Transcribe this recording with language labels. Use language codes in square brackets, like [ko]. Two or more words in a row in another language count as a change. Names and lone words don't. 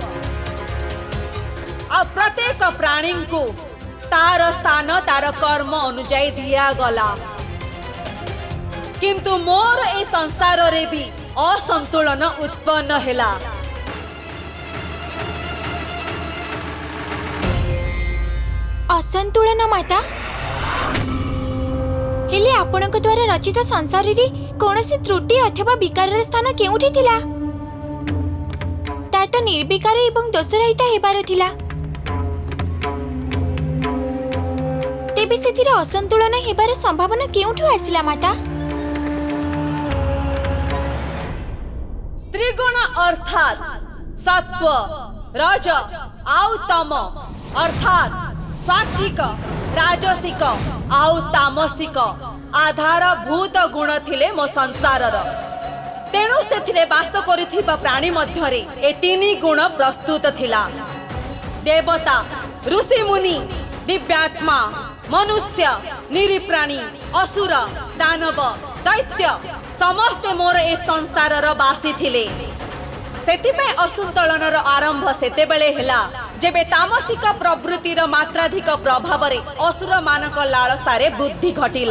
[or] ଆ ପ୍ରତ୍ୟେକ ପ୍ରାଣୀ କୁ ତାର ସ୍ଥାନ ତାର କର୍ମ ଅନୁଯାୟୀ ଦିଆ ଗଲା, କିନ୍ତୁ ମୋର ଏ ସଂସାର ରେ ବି ଅସନ୍ତୁଳନ ଉତ୍ପନ୍ନ ହେଲା। ଅସନ୍ତୁଳନ ମାତା ହେଲେ ଆପଣଙ୍କ ଦ୍ୱାରା ରଚିତ ସଂସାର ରେ କୌଣସି ତ୍ରୁଟି ଅଥବା ବିକାର ସ୍ଥାନ କେଉଁଠି ଥିଲା? ତା ତ ନିର୍ବିକାର ଏବଂ ଦୋଷରହିତ ହେବାର ଥିଲା। ତେବେ ସେଥିରେ ଅସନ୍ତୁଳନ ହେବାର ସମ୍ଭାବନା କେଉଁଠୁ ଆସିଲା ମାତା? ତ୍ରିଗୁଣ ଅର୍ଥାତ ସତ୍ୱ ରଜ ଆଉ ତମ ଅର୍ଥାତ ସାତ୍ୱିକ ରାଜସିକ ଆଉ ତାମସିକ ଆଧାରଭୂତ ଗୁଣ ଥିଲେ ମୋ ସଂସାରର। ତେଣୁ ସେଥିରେ ବାସ କରିଥିବା ପ୍ରାଣୀ ମଧ୍ୟରେ ଏ ତିନି ଗୁଣ ପ୍ରସ୍ତୁତ ଥିଲା। ଦେବତା ଋଷି ମୁନି ଦିବ୍ୟାତ୍ମା ମନୁଷ୍ୟ ନିରୀପ୍ରାଣୀ ଅସୁର ଦାନବ ଦୈତ୍ୟ ସମସ୍ତେ ମୋର ଏ ସଂସାରର ବାସୀ ଥିଲେ। ସେଥିପାଇଁ ଅସନ୍ତୁଳନର ଆରମ୍ଭ ସେତେବେଳେ ହେଲା ଯେବେ ତାମସିକ ପ୍ରବୃତ୍ତିର ମାତ୍ରାଧିକ ପ୍ରଭାବ ରେ ଅସୁର ମାନଙ୍କ ଲାଳସାରେ ବୃଦ୍ଧି ଘଟିଲା।